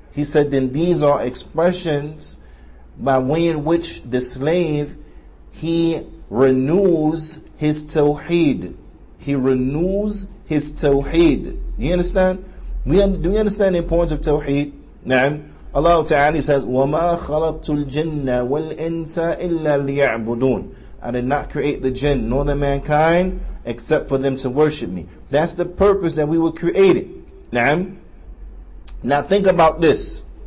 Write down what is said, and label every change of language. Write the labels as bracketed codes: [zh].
[en] He said, then these are expressions by way in which the slave, he renews his tawheed. He renews his tawheed. You understand? Do we understand the importance of tawheed? [ar] نعم. [en] Allah Ta'ala says, [ar] وَمَا خَلَقْتُ الْجِنَّ وَالْإِنسَ إِلَّا لِيَعْبُدُونَ. [en] I did not create the jinn nor the mankind except for them to worship me. That's the purpose that we were created. Now think about this.